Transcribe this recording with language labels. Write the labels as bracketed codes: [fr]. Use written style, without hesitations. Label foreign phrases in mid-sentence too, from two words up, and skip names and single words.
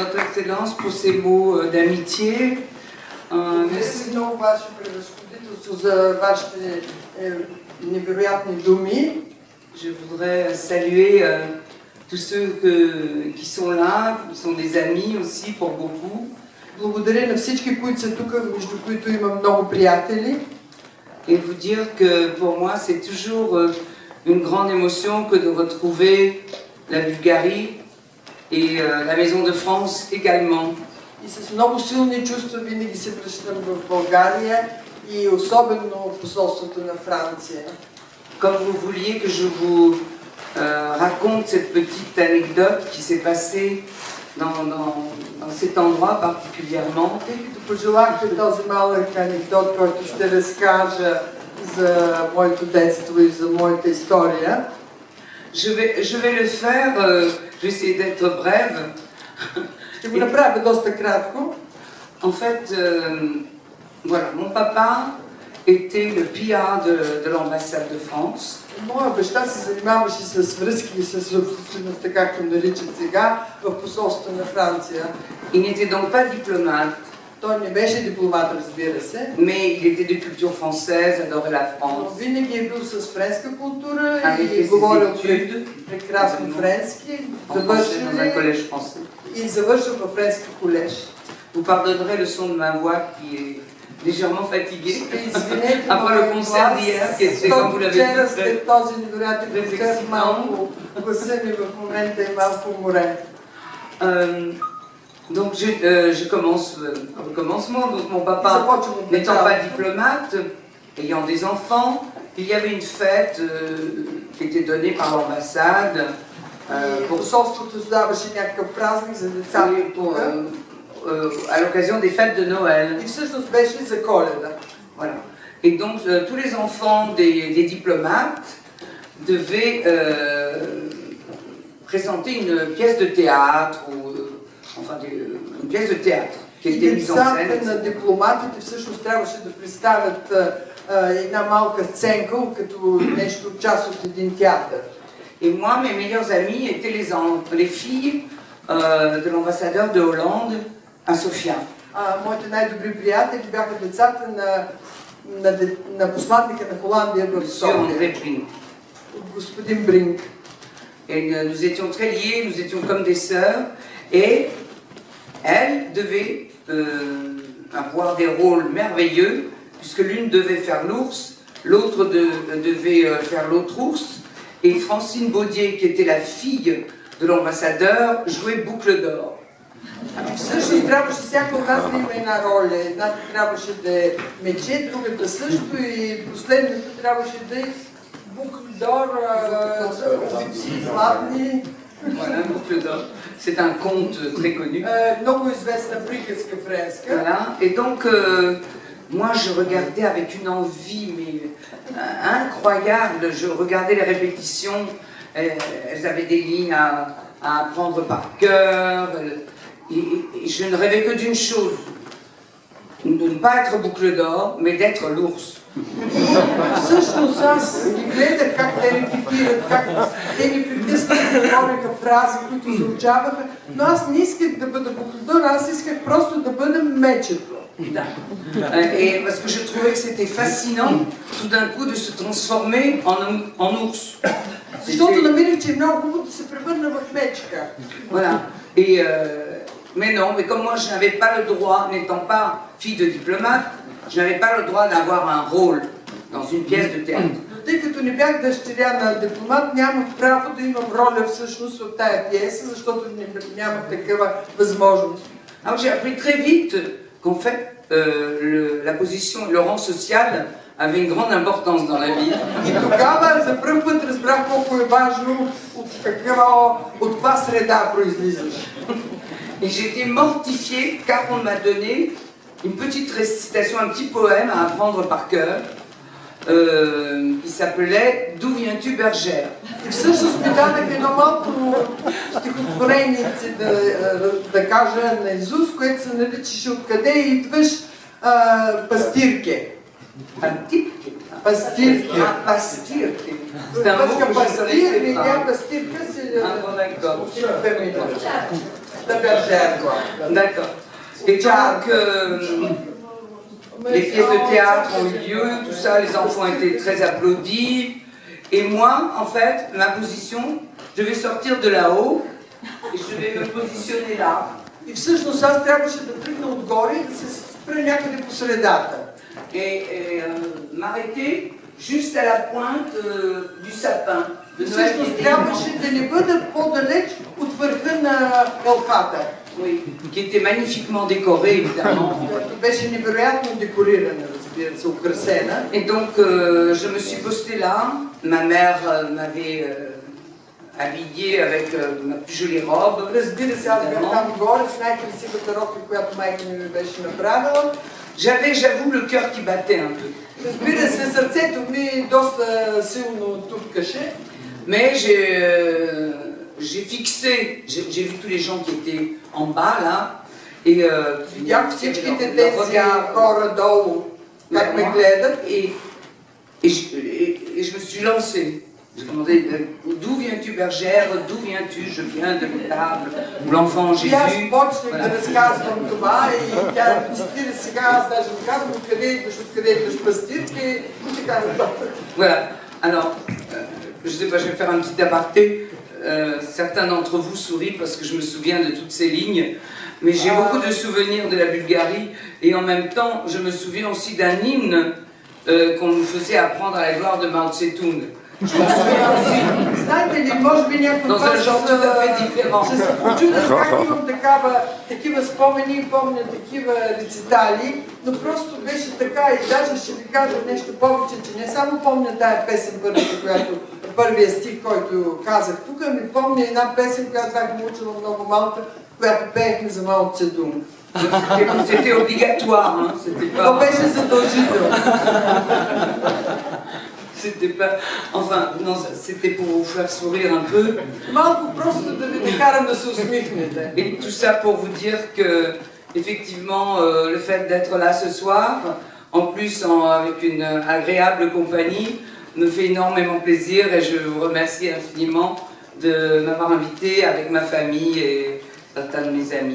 [fr] Excellence, pour ces mots d'amitié. [bg] Merci много, Ваше Превъзходителство, за вашите невероятни думи. [fr] Je voudrais saluer tous ceux qui sont là, qui sont des amis aussi pour beaucoup. [bg] Благодаря на всички, които са тук, между които има много приятели. [fr] Et vous dire que pour moi, c'est toujours une grande émotion que de retrouver la Bulgarie et la Maison de France également. [bg] И с много силни чувства винаги се връщам в България и особено посолството на Франция. [fr] Comme vous vouliez que je vous raconte cette petite anecdote qui s'est passée dans cet endroit particulièrement. [bg] Тъй като пожелахте този малък анекдот, който ще разкажа за моето детство и за моята история. [fr] Je vais le faire, je vais essayer d'être brève. [bg] Ще го направя доста кратко. [fr] En fait, voilà, mon papa était le PR de l'ambassade de France. [bg] Моя баща се занимаваше с връзки с обществеността, както наричат сега, в посолството на Франция. [fr] Il n'était donc pas diplomate. [bg] Той не беше дипломат, разбира се. [fr] Mais il était de culture française, adorait la [bg] Но [fr] France. [bg] винаги е бил с френска култура [fr] Avait [bg] и [fr] fait [bg] говорил [fr] ses études [bg] прекрасно френски. [fr] en français dans un collège français. [bg] И завършил във френски колеж. [fr] Vous pardonnerez le son de ma voix qui est légèrement fatiguée. [bg] Извинете, [fr] Après le concert d'hier, qui était, comme vous l'avez [bg] вчера [fr] dit, [bg] след този невероятен концерт малко гласа ми в момента е малко уморен. [fr] Donc je commence au commencement. Donc mon papa n'étant pas diplomate, ayant des enfants, il y avait une fête qui était donnée par l'ambassade [bg] Посолството даваше някакъв празник за децата тук. [fr] À l'occasion des fêtes de Noël. [bg] И всъщност беше за Коледа. [fr] Voilà. Et donc tous les enfants des diplomates devaient présenter une pièce de théâtre ou enfin une pièce de théâtre qui était mise en scène. [bg] Децата на дипломатите всъщност трябваше да представят една малка сценка, като нещо част от един театър. [fr] Et moi, mes meilleurs amis étaient les filles de l'ambassadeur de Hollande à Sofia. [bg] Моите най-добри приятели бяха децата на посланника на Холандия в София, господин Бринг. [fr] Et nous étions très liés, nous étions comme des sœurs, et elles devaient avoir des rôles merveilleux, puisque l'une devait faire l'ours, l'autre devait faire l'autre ours, et Francine Baudier, qui était la fille de l'ambassadeur, jouait Boucle d'or. [bg] Всъщност трябваше всяка от нас да има една роля. Едната трябваше да е мече, другата също и последната трябваше да е Boucle d'or, златни. [fr] Voilà, Boucle d'or. C'est un conte très connu. [bg] Много известна приказка френска. [fr] Voilà. Et donc, moi, je regardais avec une envie mais, incroyable. Je regardais les répétitions. Elles avaient des lignes à apprendre par cœur. Et je ne rêvais que d'une chose, de ne pas être Boucle d'or, mais d'être l'ours. [bg] Всъщност аз ги гледах как те репетират, как те ни притиснат, говореха фрази, които звучаваха, но аз не исках да бъда Бoucle, аз исках просто да бъда мечето. [fr] Et parce que je trouvais que c'était fascinant tout d'un coup de se transformer en ours. [bg] Защото намерих, че е много хубаво да се превърна в мечка. [fr] Voilà. Et mais non, mais comme moi je n'avais pas le droit, n'étant pas fille de diplomate, je n'avais pas le droit d'avoir un rôle dans une pièce de théâtre. [bg] Тъй като не бях дъщеря на дипломат, нямах право да имам роля всъщност в тая пиеса, защото нямах такава възможност. [fr] Alors j'ai appris très vite qu'en fait la position, le rang social avait une grande importance dans la vie. [bg] И тогава за първ път разбрах колко е важно от каква среда произлизаш. [fr] Et j'étais mortifiée car on m'a donné une petite récitation, un petit poème à apprendre par cœur qui s'appelait D'où viens-tu bergère? [bg] И всъщност ми дадах едно малко стихотворение да кажа на Изус, което се наричаше Откъде идваш пастирке. Пастирке. Пастирке. [fr] Parce que pastir, il y a pastir que c'est Ah bon, d'accord. féminin. la bergère, quoi. D'accord. Et donc, les pièces de théâtre ont eu lieu, tout ça, les enfants étaient très applaudis. Et moi, en fait, ma position, je vais sortir de là-haut et je vais me positionner là. [bg] И всъщност аз трябваше да тръгна отгоре и да се спра някъде по средата. [fr] Et m'arrêter juste à la pointe du sapin. [bg] И всъщност трябваше да не бъда по-далеч от върха на елхата. [fr] Oui, qui était magnifiquement décorée, évidemment. [bg] Която беше невероятно декорирана, разбира се, украсена. [fr] Et donc, je me suis postée là. Ma mère m'avait habillée avec ma plus jolie robe. [bg] Разбира се, аз бях там горе с най-красивата рока, която майка ми беше направила. [fr] J'avais, j'avoue, le cœur qui battait un peu. [bg] Разбира се, сърцето ми доста силно тупкаше. [fr] Mais j'ai fixé, j'ai vu tous les gens qui étaient en bas là. Et [bg] видях всичките тези хора долу, как ме гледат. [fr] Et je me suis lancée. J'ai demandé, d'où viens-tu bergère, d'où viens-tu? Je viens de l'étable où l'enfant Jésus. И аз почнах да разказвам това и тя цитира сега, аз даже казвам откъде идваш пастирка и така нататък. Voilà. Alors, je sais pas, je vais faire un petit aparté. Certains d'entre vous sourient parce que je me souviens de toutes ces lignes. Mais j'ai beaucoup de souvenirs de la Bulgarie et en même temps, je me souviens aussi d'un hymne qu'on nous faisait apprendre à la gloire de Mao Tse-tung. Je me souviens aussi. [bg] Знаете ли, може би някой [fr] Dans un genre tout à fait différent. [bg] ще се почудят как имам такива спомени и помня такива рецитали, но просто беше така и даже ще ви кажа нещо повече, че не само помня тая песен първия стих, който казах тук, ми помня една песен, която бях научила много малка, която пеехме за Мао Цедунг. [fr] C'était obligatoire, hein. [bg] То беше задължително. [fr] C'était pas... Enfin, non, c'était pour vous faire sourire un peu. [bg] Малко просто да ви накарам да се усмихнете. [fr] Et tout ça pour vous dire que, effectivement, le fait d'être là ce soir, en plus avec une agréable compagnie, me fait énormément plaisir et je vous remercie infiniment de m'avoir invité avec ma famille et certains de mes amis.